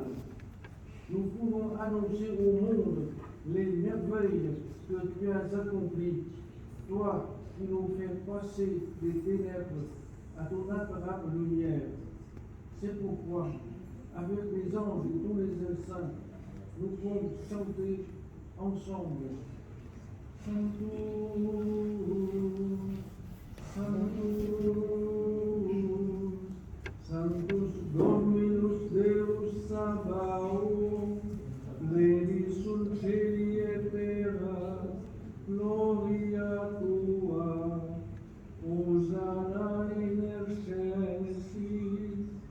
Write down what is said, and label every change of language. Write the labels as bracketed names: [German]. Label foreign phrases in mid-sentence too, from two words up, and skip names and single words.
[French] Nous pouvons annoncer au monde les merveilles que tu as accomplies, toi qui nous fais passer des ténèbres à ton imparable lumière. C'est pourquoi, avec les anges et tous les saints, nous pouvons chanter ensemble. [Latin] Sanctus, Sanctus, Sanctus Dominus Deus Sabaoth, Pleni sul cieli et terra, gloria tua, Hosanna in excelsis,